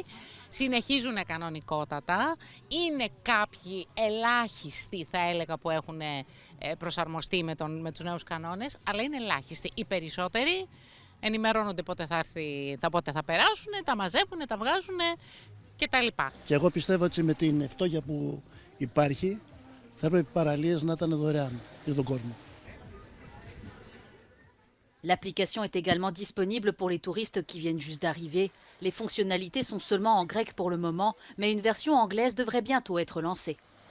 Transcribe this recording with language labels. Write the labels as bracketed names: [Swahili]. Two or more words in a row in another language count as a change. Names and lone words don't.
[Greek] Συνεχίζουν κανονικότατα. Είναι κάποιοι ελάχιστοι, θα έλεγα, που έχουν προσαρμοστεί με τους νέους κανόνες, αλλά είναι ελάχιστοι. Οι περισσότεροι ενημερώνονται πότε πότε θα περάσουν, τα μαζεύουν, τα βγάζουν κτλ. Και εγώ πιστεύω ότι με την φτώχεια που υπάρχει, θα πρέπει οι παραλίες να ήταν δωρεάν για τον κόσμο. [French] L'application est également disponible pour les touristes qui viennent juste d'arriver. Les fonctionnalités sont seulement en grec pour le moment, mais une version anglaise devrait bientôt être lancée.